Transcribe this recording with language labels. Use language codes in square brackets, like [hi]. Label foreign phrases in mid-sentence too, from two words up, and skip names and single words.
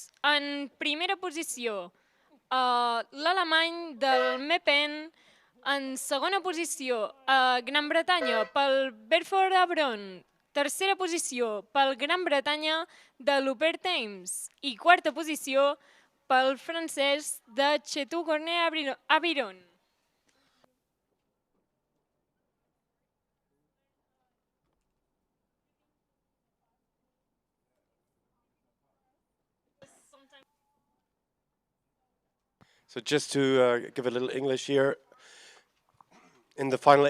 [ca] En primera posició, l'alemany del Meppen. En segona posició, Gran Bretanya pel Bedford Avron. Tercera posició pel Gran Bretanya de l'Upper Thames. I quarta posició pel francès de Chetou-Gornier-Aviron. [en] So just to give a little English here, in the final